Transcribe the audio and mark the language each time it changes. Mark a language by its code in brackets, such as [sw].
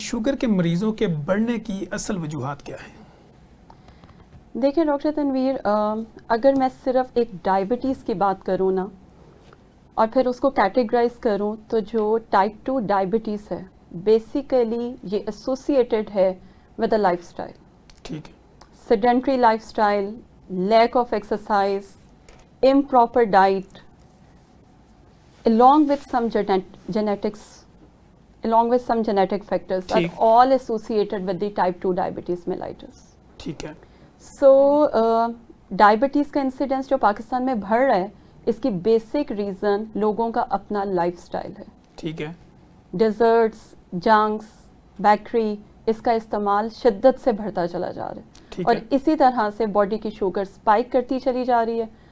[ur] Sugar کے مریضوں کے بڑھنے کی اصل وجوہات کیا ہیں؟ دیکھیں ڈاکٹر تنویر، اگر میں صرف ایک ڈائبٹیز کی بات کروں نا اور پھر اس کو کیٹیگرائز کروں، تو جو ٹائپ 2 ڈائبٹیز ہے بیسیکلی یہ ایسوسیٹیڈ ہے [en] With a lifestyle. [ur] ٹھیک ہے. [en] sedentary lifestyle, lack of exercise, improper diet, along with some genetics, along with some genetic factors are all associated with the type 2 diabetes mellitus. [ur] ٹھیک ہے. So diabetes کا incidence جو پاکستان میں بڑھ رہا ہے، اس کی بیسک ریزن لوگوں کا اپنا لائف سٹائل ہے. ٹھیک ہے. ڈیزرٹس، جنکس، بیکری، اس کا استعمال شدت سے بڑھتا چلا جا رہا ہے اور اسی طرح سے باڈی کی شوگر اسپائک کرتی چلی جا رہی ہے.